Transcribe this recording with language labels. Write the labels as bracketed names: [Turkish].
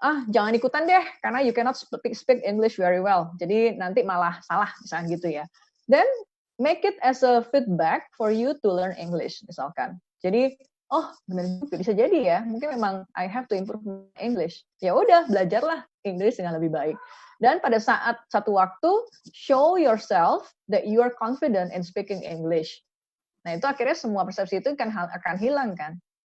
[Indonesian] Jangan ikutan deh, karena [English] you cannot speak English very well. [Indonesian] Jadi nanti malah salah, misalnya gitu ya. [English] Then make it as a feedback for you to learn English, misalkan. [Indonesian] Jadi, benar juga bisa jadi ya. Mungkin memang [English] I have to improve English. [Indonesian] Ya udah, belajarlah English dengan lebih baik. [English] Dan pada saat satu waktu, show yourself that you are confident in speaking English. [Indonesian] Nah itu akhirnya semua persepsi itu akan hilang kan.